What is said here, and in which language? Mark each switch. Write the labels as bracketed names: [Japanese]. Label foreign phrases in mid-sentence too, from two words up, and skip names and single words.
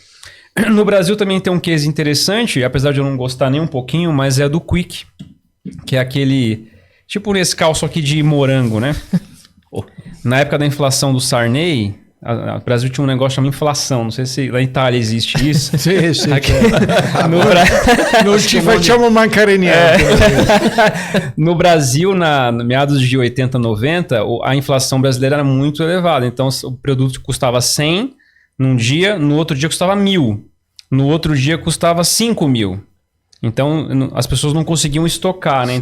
[Portuguese] No Brasil também tem um case interessante, apesar de eu não gostar nem um pouquinho, mas é do Quick, que é aquele Tipo um Nescau, só que de morango, né? Na época da inflação do Sarney, o Brasil tinha um negócio chamado inflação. Não sei se na Itália existe isso. [Italian] Sì, [Portuguese] Aqui- [Italian] certo. no, Non ci facciamo mancare niente. [Portuguese] no Brasil, no meados de 80, 90, a inflação brasileira era muito elevada. Então, o produto custava 100 num dia, no outro dia custava 1.000. No outro dia custava 5.000. Então, as pessoas não conseguiam estocar, né?